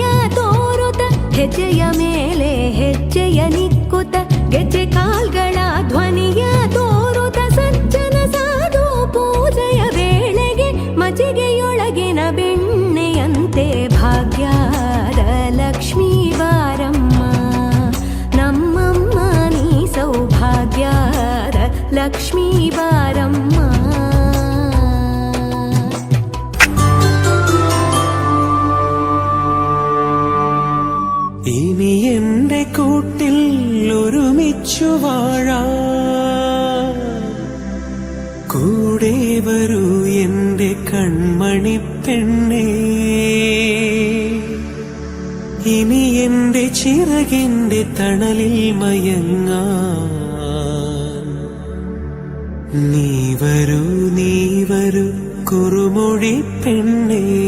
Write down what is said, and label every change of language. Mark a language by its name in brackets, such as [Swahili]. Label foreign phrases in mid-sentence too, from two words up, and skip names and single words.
[Kannada] ತೋರುತ ಹೆಜ್ಜೆಯ ಮೇಲೆ ಹೆಜ್ಜೆಯ ನಿಕ್ಕುತ ಗೆಜ್ಜೆ ಕಾಲ್ಗಳ ಧ್ವನಿಯ ತೋರುತ ಸಜ್ಜನ ಸಾಧು ಪೂಜೆಯ ವೇಳೆಗೆ ಮಜಿಗೆಯೊಳಗಿನ ಬೆಣ್ಣೆಯಂತೆ ಭಾಗ್ಯದ ಲಕ್ಷ್ಮೀ ಬಾರಮ್ಮ ನಮ್ಮಮ್ಮ ನೀ ಸೌಭಾಗ್ಯದ ಲಕ್ಷ್ಮೀ ಬಾರಮ್ಮ [Malayalam] ഇനി എന്റെ കൂട്ടിൽ ഒരുമിച്ചു വാഴാം കൂടെ വരൂ എന്റെ കൺമണി പെണ്ണേ ഇനി എന്റെ ചിറകിന്റെ തണലിൽ മയങ്ങാൻ നീ വരൂ കുറുമൊഴി പെണ്ണേ